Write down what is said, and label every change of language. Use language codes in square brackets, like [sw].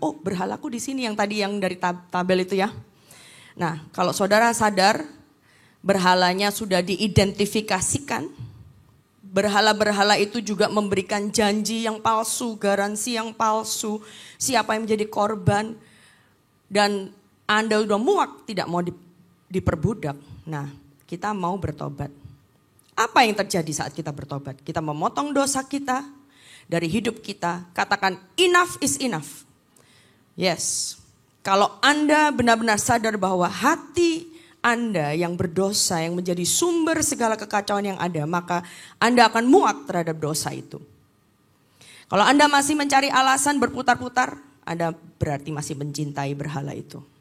[id] Oh, berhalaku di sini yang tadi yang dari tabel itu ya. Nah, kalau saudara sadar berhalanya sudah diidentifikasikan, berhala-berhala itu juga memberikan janji yang palsu, garansi yang palsu, siapa yang menjadi korban, dan Anda udah muak tidak mau diperbudak. Nah, kita mau bertobat. Apa yang terjadi saat kita bertobat? Kita memotong dosa kita dari hidup kita. Katakan [en] enough is enough. Yes. [id] Kalau Anda benar-benar sadar bahwa hati Anda yang berdosa, yang menjadi sumber segala kekacauan yang ada, maka Anda akan muak terhadap dosa itu. Kalau Anda masih mencari alasan berputar-putar, Anda berarti masih mencintai berhala itu.